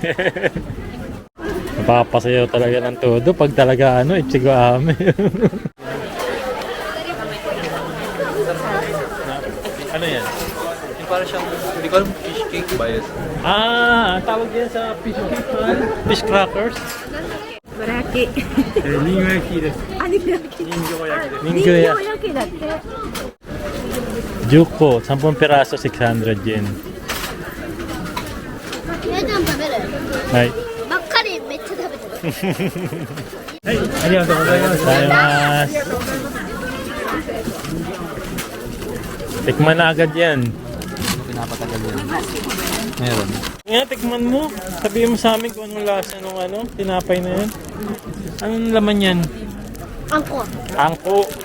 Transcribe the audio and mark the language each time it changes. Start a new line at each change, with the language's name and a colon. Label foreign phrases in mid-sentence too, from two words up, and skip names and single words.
Filipino: Napapasayaw talaga ng todo pag talaga ano,
Japanese: いちご飴.
Filipino: Ano yan? Yung parang siyang, hindi ko alam,
English: fish cake
Filipino: ba yun? Tawag yan sa
English: fish cake, fish crackers. Baraki.
Japanese: リンゴ焼きです。あ、人形焼き。人形焼き。人形焼きだって。
Filipino: 10個、10 piraso, 600 yen.
Japanese: 皆さん食べる。はい。ばっかりめっちゃ食べてる。はい、ありがとうございます。
Filipino: Tikman na agad yan. Pinapatagal yun. Meron. Nga, tikman mo. Sabihin mo sa amin kung anong lasa nung ano, tinapay na yan. Anong laman yan? Angko. Angko.